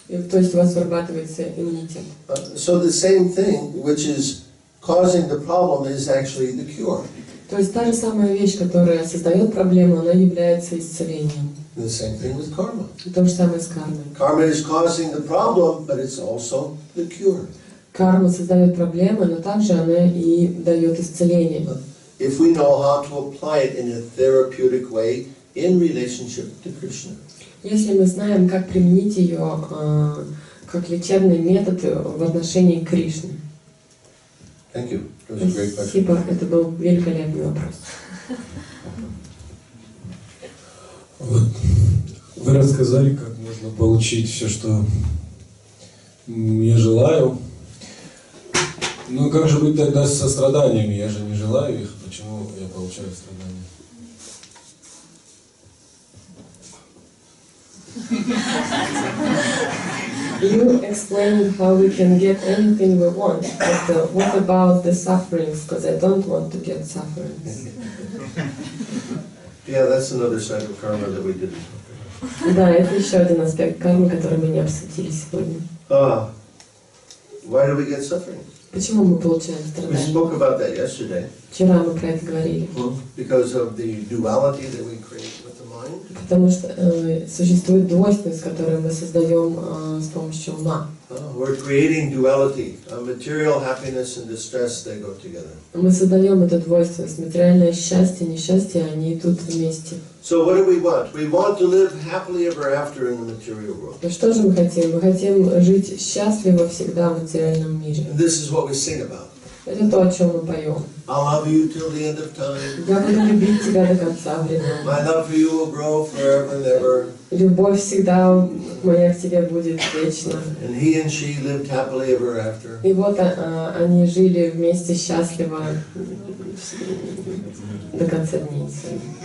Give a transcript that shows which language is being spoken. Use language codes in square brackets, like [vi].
[ru] То есть у вас вырабатывается иммунитет. [en] So the same thing, which is causing the problem, is actually the cure. [ru] То есть та же самая вещь, которая создает проблему, она является исцелением. [en] The same thing with karma. [ru] То же самое с кармой. [en] Karma is causing the problem, but it's also the cure. [ru] Карма создает проблемы, но также она и дает исцеление. [en] If we know how to apply it in a therapeutic way in relationship to Krishna. [ru] Если мы знаем, как применить ее как лечебный метод в отношении к Кришне. [en] Thank you. It was a great question. [ru] Спасибо, это был великолепный вопрос. Вот. Вы рассказали, как можно получить все, что я желаю. Ну как же быть тогда со страданиями? Я же не желаю их. Почему я получаю страдания? [en] You explained how we can get anything we want, but what about the sufferings? Because I don't want to get sufferings. Yeah, that's another side of karma that we didn't talk about. [ru] Да, это еще один аспект кармы, который мы не обсудили сегодня. [en] Why do we get suffering? [ru] Почему мы получаем [en] We [ru] страдания? [en] spoke about that yesterday. [ru] Вчера мы про это говорили. [en] Because of the duality that we create with the mind. [ru] Потому что существует двойственность, которую мы создаем с помощью ума. [en] We're creating duality. Material happiness and distress, they go together. [ru] Мы создаем эту двойственность. Материальное счастье, несчастье, они идут вместе. [en] So what do we want? We want to live happily ever after in the material world. [ru] Ну что же мы хотим? Мы хотим жить счастливо всегда в материальном мире. [en] And this is what we sing about. [ru] Это то, о чем мы поем. [en] I'll love you till the end of time. [ru] Я буду любить тебя до конца времен. [en] My love for you will grow forever and ever. [ru] Любовь всегда моя к тебе будет вечна. [en] And he and she lived happily ever after. [ru] И вот они жили вместе счастливо до конца дней своих.